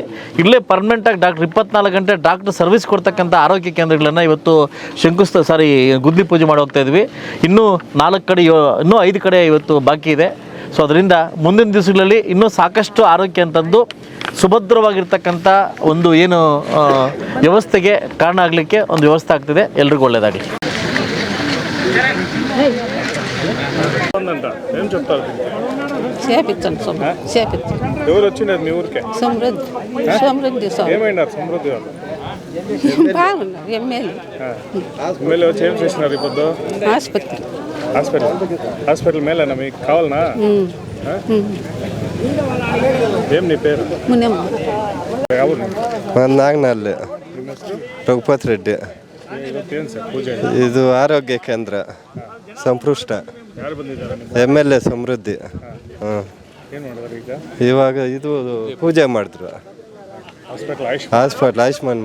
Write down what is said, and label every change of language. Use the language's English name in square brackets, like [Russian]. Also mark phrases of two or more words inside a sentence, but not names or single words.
[Kannada] ಇಲ್ಲೇ ಪರ್ಮನೆಂಟಾಗಿ ಡಾಕ್ಟ್ರ್ 24 ಗಂಟೆ [English] doctor service [Kannada] ಕೊಡ್ತಕ್ಕಂಥ ಆರೋಗ್ಯ ಕೇಂದ್ರಗಳನ್ನು ಇವತ್ತು ಗುದ್ದಲಿ ಪೂಜೆ ಮಾಡಿ ಹೋಗ್ತಾ ಇದ್ವಿ. ಇನ್ನೂ 4 ಕಡೆ ಇನ್ನೂ 5 ಕಡೆ ಇವತ್ತು ಬಾಕಿ ಇದೆ. ಸೊ ಅದರಿಂದ ಮುಂದಿನ ದಿವಸಗಳಲ್ಲಿ ಇನ್ನೂ ಸಾಕಷ್ಟು ಆರೋಗ್ಯ ಅಂತಂದು ಸುಭದ್ರವಾಗಿರ್ತಕ್ಕಂಥ ಒಂದು ಏನು ವ್ಯವಸ್ಥೆಗೆ ಕಾರಣ ಆಗಲಿಕ್ಕೆ ಒಂದು ವ್ಯವಸ್ಥೆ ಆಗ್ತಿದೆ. ಎಲ್ರಿಗೂ ಒಳ್ಳೆಯದಾಗಲಿ. [Telugu] ఎవరు వచ్చినారు మీ ఊరికే? ఏమైనారు సమృద్ధి వాళ్ళు? ఎమ్మెల్యే వచ్చి ఏం చేసినారు ఇప్పుడు? హాస్పిటల్ మేలేనా మీకు కావాలనా? ఏం నీ పేరు? [Kannada] ನಾಗನಹಳ್ಳಿ ರಘುಪತ್ ರೆಡ್ಡಿ. ಇದು ಆರೋಗ್ಯ ಕೇಂದ್ರ ಸಂಪೃಷ್ಟ MLA ಸಮೃದ್ಧಿ. ಇವಾಗ ಇದು ಪೂಜೆ ಮಾಡಿದ್ರು ಹಾಸ್ಪಿಟ್ಲ್ ಆಯುಷ್ಮಾನ್.